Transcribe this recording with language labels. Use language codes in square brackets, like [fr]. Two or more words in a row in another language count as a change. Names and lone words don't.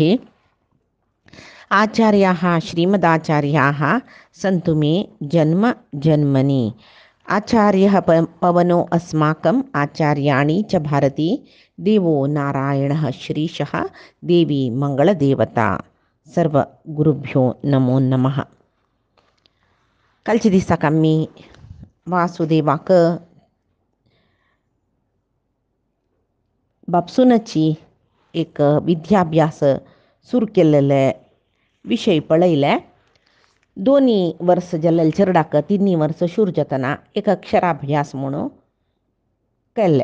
[sa] आचार्याः श्रीमदाचार्याः सन्तु मे जन्म जन्मनि। आचार्यः पवनो अस्माकम् आचार्याणि च भारती। देवो नारायणः श्रीशः देवी मंगळदेवता. सर्व गुरुभ्यो नमो नमः. [kok] कालच्या दिसाक आमी वासुदेवाक बापसूनाची एक विद्याभ्यास सुरू केलेले विषय पळयले. दोनी वर्स जाल्ले चेडवाक 3 वर्स शूर जातना एक अक्षराभ्यास म्हणून केल्ले.